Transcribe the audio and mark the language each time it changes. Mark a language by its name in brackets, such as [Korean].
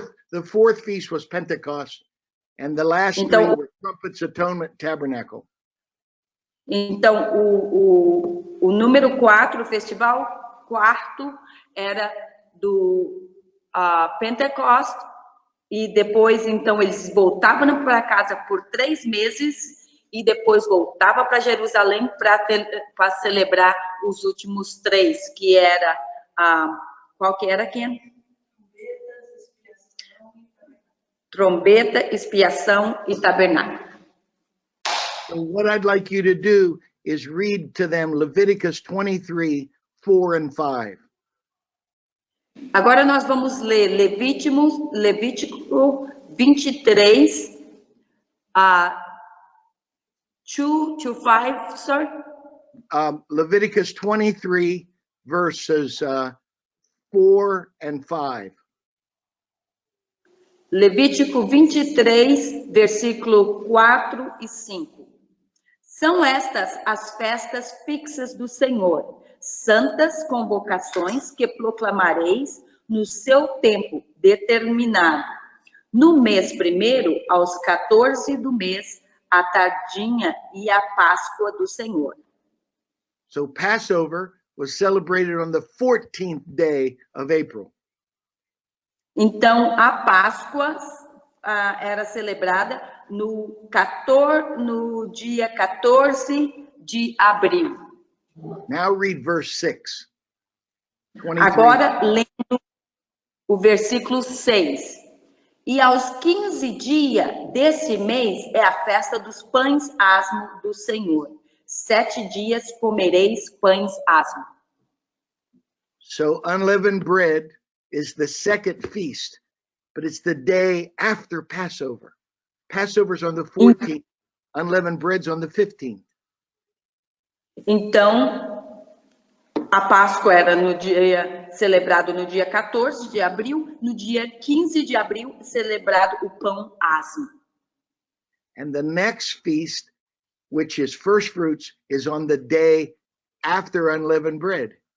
[English] The fourth feast was Pentecost, and the last 3 were Trumpets, Atonement, Tabernacle. [Portuguese] Então, o número 4, o festival 4, era do Pentecost, e depois, então, eles voltavam para casa por 3 meses, e depois voltava para Jerusalém para celebrar os últimos 3, que era, qual que era, Ken? Trombeta, expiação e tabernáculo. [English] So what I'd like you to do is read to them Leviticus 23, 4 and 5. [Portuguese] Agora nós vamos ler Levítico 23, 2 [English] to 5, sir? Leviticus 23, verses 4 and 5. [Portuguese] Levítico 23, versículo 4 e 5. São estas as festas fixas do Senhor, santas convocações que proclamareis no seu tempo determinado. No mês primeiro, aos 14 do mês, a tardinha e a Páscoa do Senhor. [English] So Passover was celebrated on the 14th day of April. [Portuguese] Então, a Páscoa era celebrada no dia 14 de abril. [English] Now read verse 6. 23. [Portuguese] Agora, lendo o versículo 6. E aos 15 dias desse mês é a festa dos pães asmos do Senhor. 7 dias comereis pães asmos. [English] So unleavened bread is the second feast, but it's the day after Passover. Passover's on the 14th, unleavened bread's on the 15th. [Portuguese] Então, a Páscoa era celebrado no dia 14 de abril, no dia 15 de abril, celebrado o pão asmo. [English] And the next feast, which is first fruits, is on the day after unleavened bread.